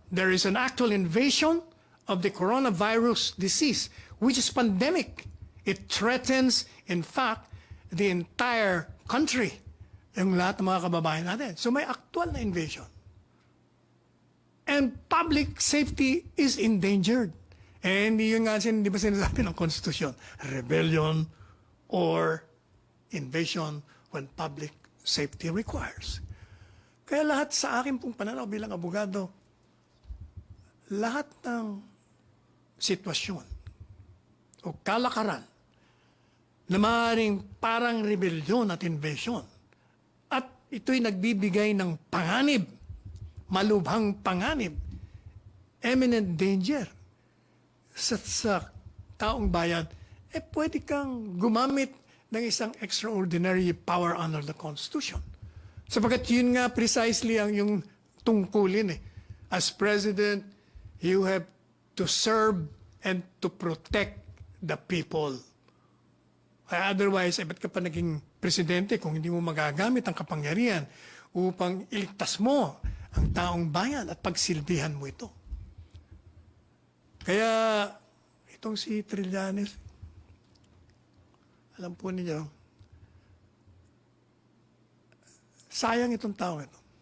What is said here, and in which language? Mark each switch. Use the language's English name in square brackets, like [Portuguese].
[English] There is an actual invasion of the coronavirus disease, which is pandemic. It threatens, in fact, the entire country, [Filipino] yung lahat ng mga kababayan natin. [English] So may actual na invasion. And public safety is endangered. [Filipino] And yun nga, di ba sinasabi ng Constitution? [English] Rebellion or invasion when public safety requires. [Filipino] Kaya lahat sa akin pong pananaw bilang abogado, lahat ng sitwasyon o kalakaran na maaaring parang rebellion at invasion at ito'y nagbibigay ng panganib, malubhang panganib, [English] imminent danger [Filipino] sa taong bayan, pwede kang gumamit ng isang [English] extraordinary power under the Constitution. [Filipino] Sapagkat yun nga precisely ang yung tungkulin. [English] As President, you have to serve and to protect the people. [Filipino] Otherwise, ba't ka pa naging presidente kung hindi mo magagamit ang kapangyarihan upang iligtas mo ang taong bayan at pagsilbihan mo ito? Kaya, itong si Trillanes, alam po ninyo, sayang itong tao ito.